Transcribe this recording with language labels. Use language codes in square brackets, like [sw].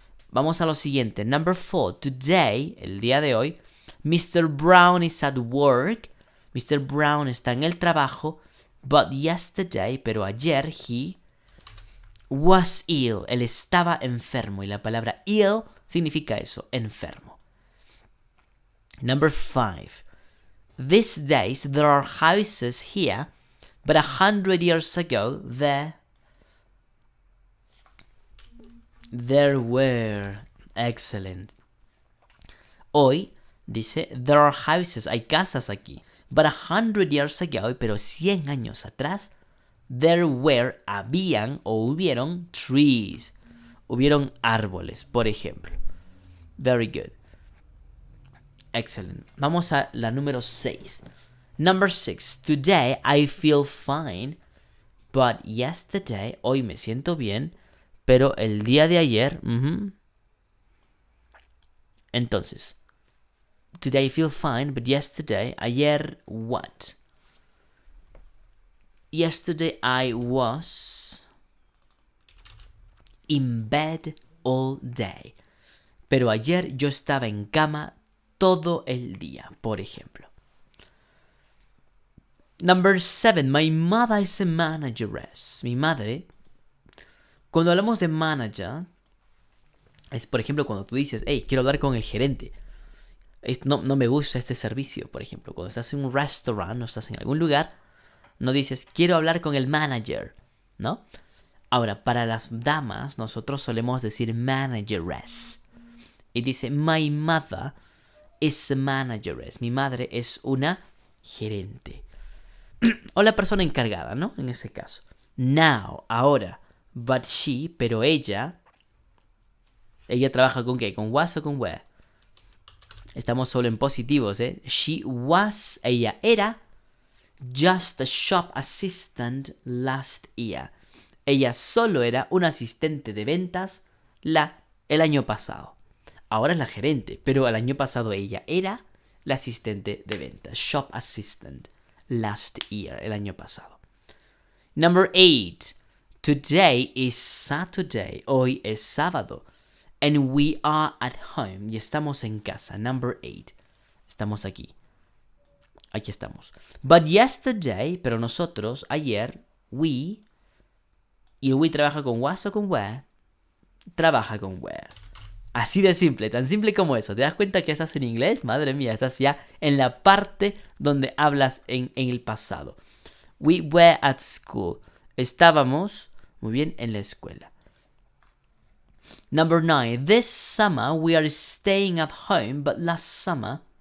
[es] Vamos a lo siguiente. [en] Number 4. Today, [es] el día de hoy, Mr. [en] Brown is at work. Mr. [es] Brown está en el trabajo. [en] But yesterday, [es] pero ayer, [en] he was ill. [es] Él estaba enfermo. Y la palabra ill significa eso, enfermo. [en] Number 5. These days there are houses here, but 100 years ago there were. Excellent. [es] Hoy, dice, [en] there are houses, [es] hay casas aquí. [en] But 100 years ago, [es] pero 100 años atrás, [en] there were, [es] habían o hubieron [en] trees. [es] Hubieron árboles, por ejemplo. [en] Very good. Excellent. [es] Vamos a la número 6. [en] Number 6. Today I feel fine, but yesterday, [es] hoy me siento bien, pero el día de ayer, Entonces, [en] today I feel fine, but yesterday, [es] ayer, [en] what? Yesterday I was in bed all day. [es] Pero ayer yo estaba en cama todo el día, por ejemplo. [en] Number 7. My mother is a manageress. [es] Mi madre, cuando hablamos de manager, es por ejemplo cuando tú dices, hey, quiero hablar con el gerente. No me gusta este servicio, por ejemplo. Cuando estás en un restaurant o estás en algún lugar, no dices, quiero hablar con el manager, ¿no? Ahora, para las damas, nosotros solemos decir manageress. Y dice, [en] my mother is a manageress. [es] Mi madre es una gerente. O la persona encargada, ¿no? En ese caso. [en] Now, [es] ahora. [en] But she, [es] pero ella. ¿Ella trabaja con qué? ¿Con was o con were? Estamos solo en positivos, ¿eh? [en] She was, [es] ella era, [en] just a shop assistant last year. [es] Ella solo era una asistente de ventas el año pasado. Ahora es la gerente, pero el año pasado ella era la asistente de ventas. [en] Shop assistant last year, [es] el año pasado. [en] Number 8. Today is Saturday. [es] Hoy es sábado. [en] And we are at home. [es] Y estamos en casa. [en] Number 8. [es] Estamos aquí. Aquí estamos. [en] But yesterday, [es] pero nosotros, ayer, we. ¿Y el we trabaja con was o con were? Trabaja con were. Así de simple, tan simple como eso. ¿Te das cuenta que estás en inglés? Madre mía, estás ya en la parte donde hablas en el pasado. [en] We were at school. [es] Estábamos, muy bien, en la escuela. [en] Number 9. This summer we are staying at home, but last summer...